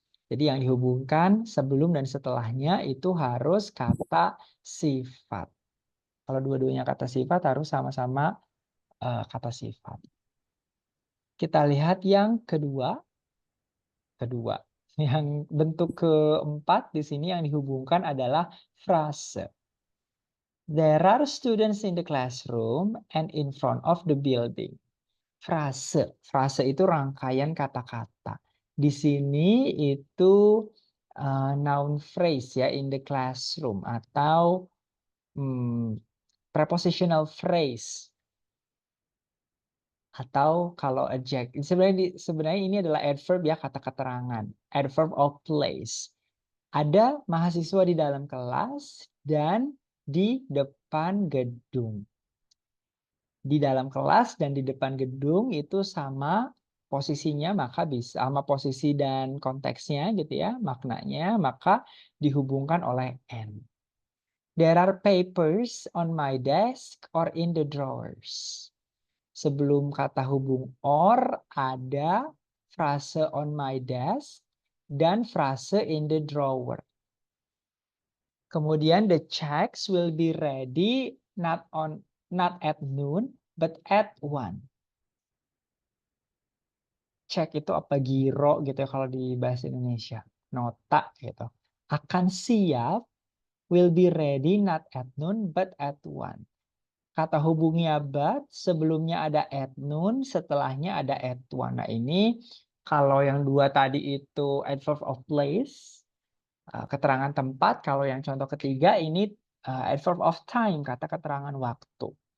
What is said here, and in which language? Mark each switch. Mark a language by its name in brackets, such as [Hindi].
[Indonesian] Jadi yang dihubungkan sebelum dan setelahnya itu harus kata sifat. Kalau dua-duanya kata sifat harus sama-sama kata sifat. Kita lihat yang kedua. Yang bentuk keempat di sini yang dihubungkan adalah frase. [English] There are students in the classroom and in front of the building. [Indonesian] Frase. Frase itu rangkaian kata-kata. Di sini itu noun phrase ya [English] in the classroom [Indonesian] atau prepositional phrase. Atau kalau adjective, sebenarnya ini adalah adverb ya, kata keterangan. Adverb of place. Ada mahasiswa di dalam kelas dan di depan gedung. Di dalam kelas dan di depan gedung itu sama posisinya, maka bisa sama posisi dan konteksnya gitu ya, maknanya, maka dihubungkan oleh and. [English] There are papers on my desk or in the drawers. [Indonesian] Sebelum kata hubung or ada frase [English] on my desk [Indonesian] dan frase [English] in the drawer. [Indonesian] Kemudian [English] the checks will be ready not at noon but at 1. [Indonesian] Cek itu apa, giro gitu ya kalau di bahasa Indonesia. Nota gitu. Akan siap, [English] will be ready not at noon but at 1. [Indonesian] Kata hubungnya but, sebelumnya ada [English] at noon, [Indonesian] setelahnya ada [English] at 1. [Indonesian] Nah ini kalau yang dua tadi itu adverb of place, keterangan tempat. Kalau yang contoh ketiga ini adverb of time, kata keterangan waktu.